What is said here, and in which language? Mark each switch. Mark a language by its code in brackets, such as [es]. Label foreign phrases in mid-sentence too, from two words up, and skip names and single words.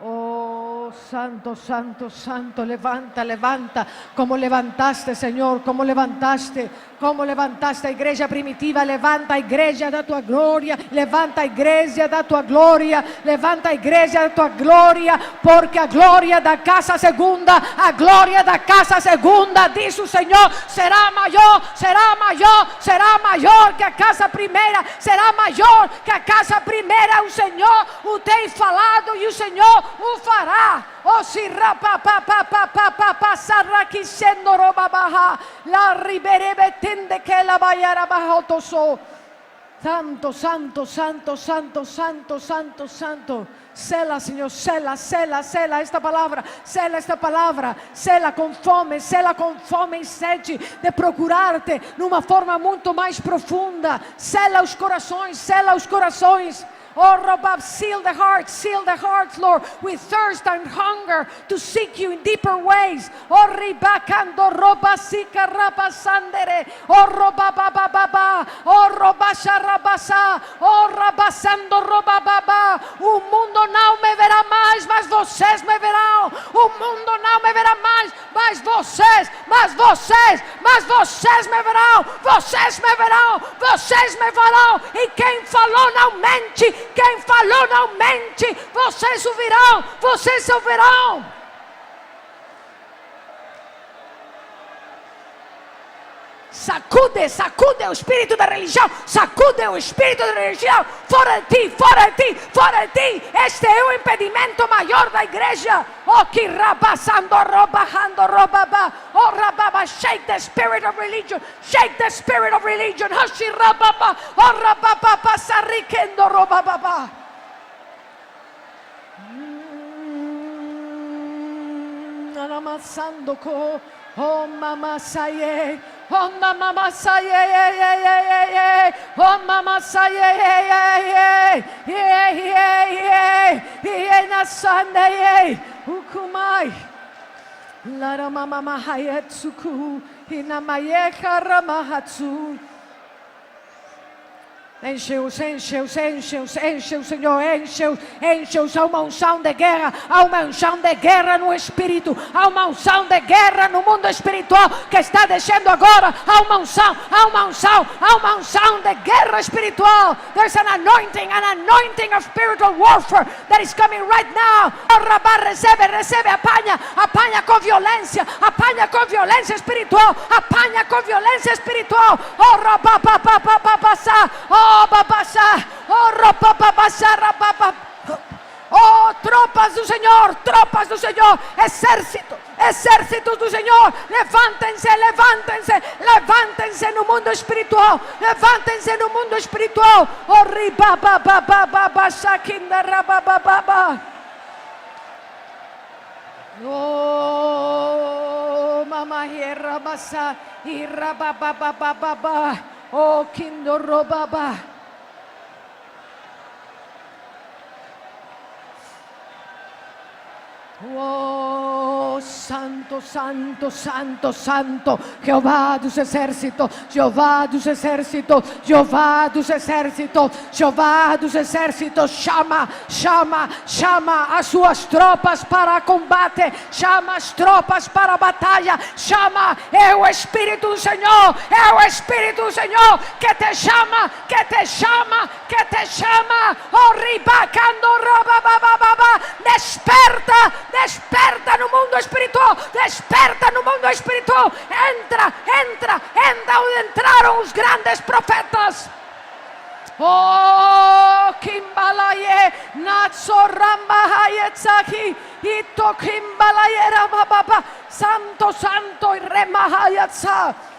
[pt] Oh, santo, santo, santo, levanta, levanta, como levantaste, Señor, como levantaste a igreja primitiva, levanta a igreja da tua glória, levanta a igreja da tua glória, levanta a igreja da tua glória, porque a glória da casa segunda, a glória da casa segunda, diz o Senhor, será maior, será maior, será maior que a casa primeira, será maior que a casa primeira, o Senhor o tem falado e o Senhor o fará. Oh, si rapa pa pa pa pa pa pa sarraquicendo roba baja, la riberebe tende que la vayara bajo toso. Santo, santo, santo, santo, santo, santo, santo. Sela, Senhor, sela, sela, sela esta palavra, sela com fome e sede de procurar-te numa forma muito mais profunda. Sela os corações. [en] Oh, Rabab, seal the hearts, Lord, with thirst and hunger to seek you in deeper ways. Oh, Ribakando, Robasika, Rabasandere, oh, Robababa, oh, Robasha, Rabasa, oh, Rabasando, Robababa. [pt] O mundo não me verá mais, mas vocês me verão. O mundo não me verá mais, mas vocês me verão. Vocês me verão. E quem falou não mente. Quem falou não mente, vocês ouvirão. Sacude o espírito da religião, fora de ti, este é o impedimento maior da igreja. Oh, que rabasando, robaba, oh, rababa, [en] shake the spirit of religion, hashi rababa, oh, rababa, sarriquendo, robaba. Anamasando ko, oh, mama saye. Oh mama saye, oh mama saye, na Sunday, ukumai, lara mama mahayetsuku, inamaye karamahatsu. [pt] Enche-os, Senhor, enche-os, há uma unção de guerra, no Espírito, há uma unção de guerra no mundo espiritual que está descendo agora, há uma unção de guerra espiritual. [en] There's an anointing of spiritual warfare that is coming right now. [pt] Oh, Rabá, recebe, apanha com violência espiritual, Oh, Rabá, oh, babasá, oh, rapapapasá, rapapap. Oh, tropas do Senhor, exércitos do Senhor, levantem-se no mundo espiritual, Oh, ribababababa, shakinda, rabababa. Oh, mama, rabasa, irababababa, oh, kindo, robaba. Oh, santo, Jehová dos exércitos, chama as suas tropas para combate, chama as tropas para a batalha, é o Espírito do Senhor, que te chama, oh, ribacando, desperta no mundo espiritual, entra onde entraram os grandes profetas. Oh, Kimbalaye, Natsoramba Hayetzaki, Ito Kimbalaye Ramababa, Santo, e Remahayatsa.